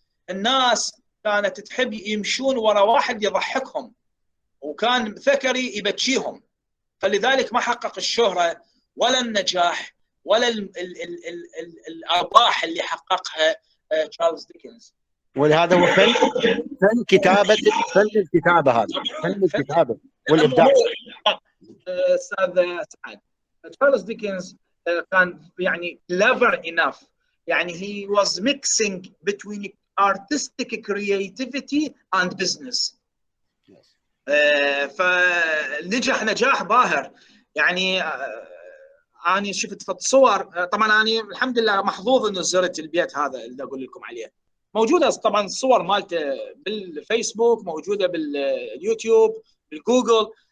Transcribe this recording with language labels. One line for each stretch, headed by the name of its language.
Arabic: الناس كانت تحب يمشون ورا واحد يضحكهم، وكان ثكري يبكيهم، فلذلك ما حقق الشهرة ولا النجاح ولا الأرباح اللي حققها تشارلز ديكنز. ولهذا هو فن كتابة، فن الكتابة، هذا فن الكتابة والإبداع. أستاذ سعد، تشارلز ديكنز كان يعني
English: clever enough،
Arabic: يعني
English: he was mixing between artistic creativity and business.
Arabic: فنجح نجاح باهر. يعني أنا شفت في الصور، طبعا أنا الحمد لله محظوظ إنه زرت البيت هذا اللي أقول لكم عليه، موجودة طبعا الصور مالته بالفيسبوك، موجودة باليوتيوب، بالجوجل.